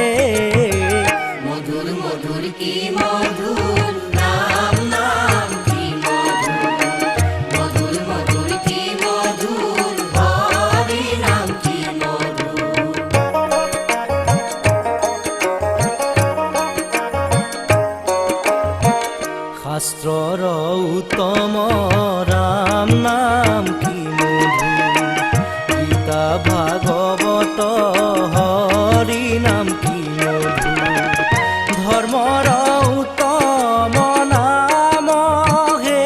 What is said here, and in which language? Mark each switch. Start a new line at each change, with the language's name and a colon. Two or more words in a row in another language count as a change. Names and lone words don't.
Bangla: মধুর মধুর কি মধুর রাম নাম কি মধুর, মধুর মধুর কি মধুর হরি নাম কি মধুর।
Assamese: শাস্ত্ৰৰ উত্তম ৰাম নাম কি মধুৰ, গীতা ভাগৱত হৰি নাম কি মধুৰ, ধৰ্মৰ উত্তম নাম হে।